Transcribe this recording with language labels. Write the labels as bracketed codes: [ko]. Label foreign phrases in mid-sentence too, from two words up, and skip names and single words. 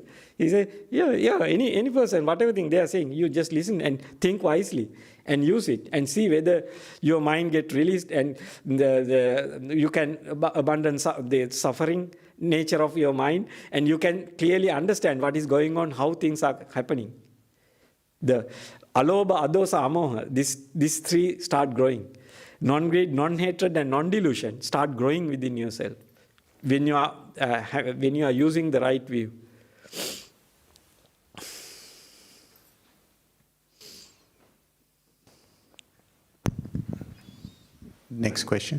[en] He said, any person, whatever thing they are saying, you just listen and think wisely and use it and see whether your mind get released and you can abandon the suffering nature of your mind, and you can clearly understand what is going on, how things are happening. [pi] The alobha, adosa, amoha, [en] these three start growing. Non-greed, non-hatred, and non-delusion start growing within yourself when you are using the right view. Next question.